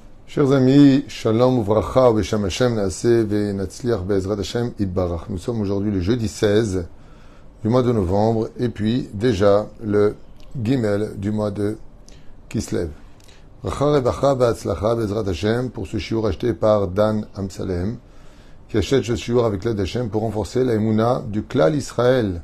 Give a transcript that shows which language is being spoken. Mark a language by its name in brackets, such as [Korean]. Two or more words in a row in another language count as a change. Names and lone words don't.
[French] Chers amis, [Hebrew] שלום וברכה, בשם השם, נעשה, ונצליח, בעזרת השם, יתברך. [French] Nous sommes aujourd'hui le jeudi 16 du mois de novembre et puis déjà le Gimel du mois de Kislev. [Hebrew] ברכה רבה בהצלחה, בעזרת השם, [French] pour ce shiur acheté par Dan Amsalem, qui achète ce shiur avec l'aide d'Hashem pour renforcer la Emouna du Klal Israël.